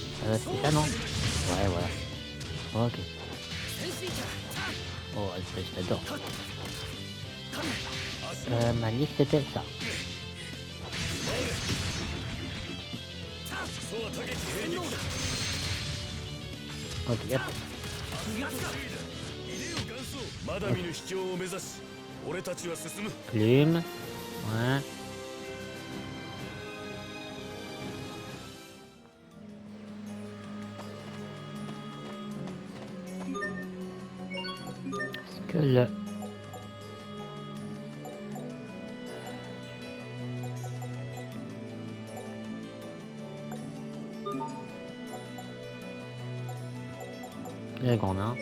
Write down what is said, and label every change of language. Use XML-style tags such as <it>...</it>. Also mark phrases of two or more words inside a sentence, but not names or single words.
<fr>C'est ça non? Ouais, voilà. Ok. Oh, je t'adore. Ma liste c'était ça. Ok, hop.</fr> <ja>まだ見ぬ秘境を目指し俺たちは進む</ja> <fr>Plume. Ouais. Est-ce que le... Le grand, hein.</fr>